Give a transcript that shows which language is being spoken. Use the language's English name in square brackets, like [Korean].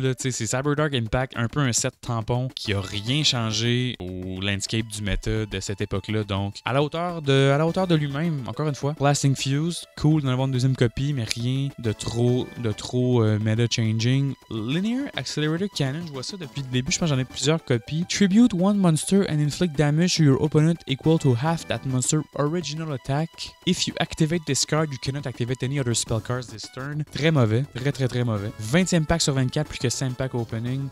[French] C'est Cyberdark Impact, un peu un set tampon qui a rien changé au landscape du méta de cette époque-là. Donc, à la hauteur de lui-même, encore une fois. Blasting Fuse, cool d'en avoir une deuxième copie, mais rien de trop meta-changing. Linear Accelerator Cannon, je vois ça depuis le début, je pense que j'en ai plusieurs copies. [English] Tribute one monster and inflict damage to your opponent equal to half that monster original attack. If you activate this card, you cannot activate any other spell cards this turn. [French] Très mauvais, très mauvais. 20e pack sur 24, plus que 5 packs opening.